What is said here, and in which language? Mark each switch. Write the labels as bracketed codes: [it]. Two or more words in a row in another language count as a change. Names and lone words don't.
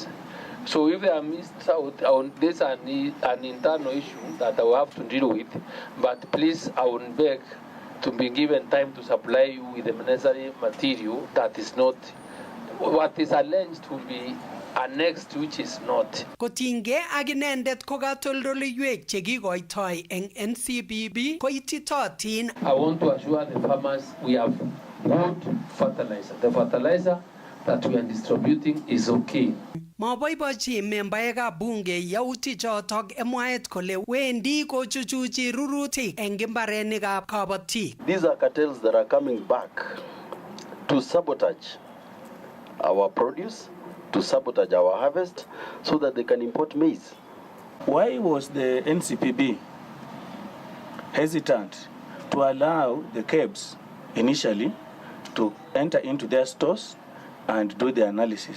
[en] So if they are missed out on this an internal issue that I will have to deal with, but please I would beg to be given time to supply you with the necessary material that is not what is alleged to be annexed, which is not. [kln] Kotinygei ak inendet ko katoldoleiwek chekikoitoi eng NCBB ko ititootin. [en] I want to assure the farmers we have good fertilizer. The fertilizer that we are distributing is okay. [kln] Maboibochi membaekab bunge yautik chotok mwaet kole wendi kochuchuchi rurutik eng imbarenikab kabatik. [en] These are cartels that are coming back to sabotage our produce, to sabotage our harvest, so that they can import maize. Why was the NCPB hesitant to allow the cabs initially to enter into their stores and do the analysis?